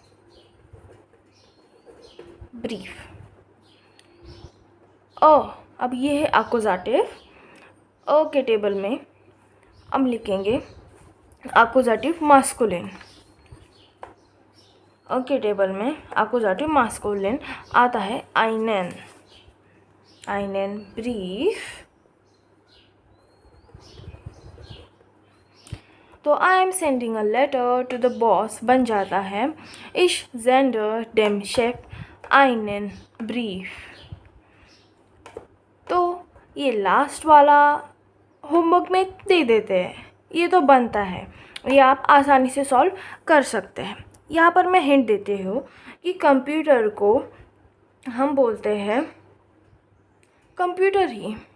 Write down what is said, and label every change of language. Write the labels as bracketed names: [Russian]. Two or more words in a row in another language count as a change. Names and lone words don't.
[Hindi] अब ये है एक्यूजेटिव। अ के टेबल में हम लिखेंगे एक्यूजेटिव मास्कुलिन। के टेबल में अकुजाटिव मास्कुलिन आता है [German] einen, einen Brief। [English] तो I am sending a letter to the boss [Hindi] बन जाता है [German] ich sende dem Chef einen Brief। [Hindi] तो ये लास्ट वाला होमवर्क में दे देते हैं, ये तो बनता है, ये आप आसानी से सॉल्व कर सकते हैं। यहाँ पर मैं हिंट देती हूँ कि कंप्यूटर को हम बोलते हैं कंप्यूटर ही।